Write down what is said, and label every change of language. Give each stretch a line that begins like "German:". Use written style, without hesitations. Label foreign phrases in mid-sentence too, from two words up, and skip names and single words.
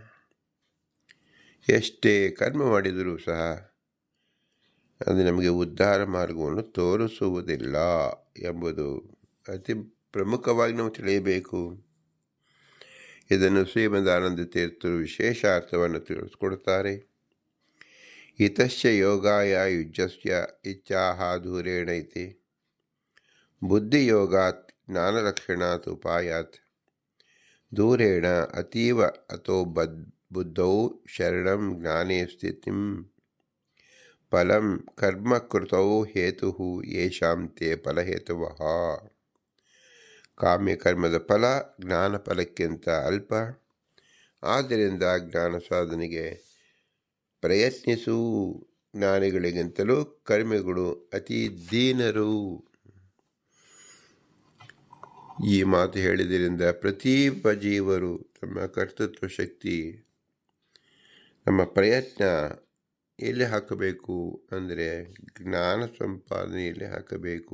Kannada: ಎಷ್ಟೇ ಕರ್ಮ ಮಾಡಿದರೂ ಸಹ ಅದು ನಮಗೆ ಉದ್ಧಾರ ಮಾರ್ಗವನ್ನು ತೋರಿಸುವುದಿಲ್ಲ ಎಂಬುದು ಅತಿ ಪ್ರಮುಖವಾಗಿ ನಾವು ತಿಳಿಯಬೇಕು. ಇದನ್ನು ಶ್ರೀಮದಾನಂದ ತೀರ್ಥರು ವಿಶೇಷ ಅರ್ಥವನ್ನು ತಿಳಿಸಿಕೊಡುತ್ತಾರೆ.
Sanskrit: ಹಿತಶ್ಚ ಯೋಗಾಯ ಯುಜ್ಯಸ್ಯ ಇಚ್ಛಾಹ ದೂರೇಣ ಇತಿ ಬುದ್ಧಿಯೋಗಾತ್ ಜ್ಞಾನಲಕ್ಷಣಾತ್ ಉಪಾಯಾತ್ ದೂರೇಣ ಅತೀವ ಅಥೋ ಬುದ್ಧೌ ಶರಣಂ ಜ್ಞಾನೇ ಸ್ಥಿತಿಂ ಫಲಂ ಕರ್ಮ ಕೃತೌ ಹೇತು ಯೇಷಾಂ ತೇ ಫಲಹೇತವಃ.
Kannada: ಕಾಮ್ಯಕರ್ಮದ ಫಲ ಜ್ಞಾನ ಫಲಕ್ಕಿಂತ ಅಲ್ಪ. ಆದ್ದರಿಂದ ಜ್ಞಾನ ಸಾಧನೆಗೆ ಪ್ರಯತ್ನಿಸು. ಜ್ಞಾನಿಗಳಿಗಿಂತಲೂ ಕರ್ಮಿಗಳು ಅತಿ ದೀನರು. ಈ ಮಾತು ಹೇಳಿದ್ದರಿಂದ ಪ್ರತಿಯೊಬ್ಬ ಜೀವರು ತಮ್ಮ ಕರ್ತೃತ್ವ ಶಕ್ತಿ, ನಮ್ಮ ಪ್ರಯತ್ನ ಎಲ್ಲಿ ಹಾಕಬೇಕು ಅಂದರೆ ಜ್ಞಾನ ಸಂಪಾದನೆಯಲ್ಲಿ ಹಾಕಬೇಕು.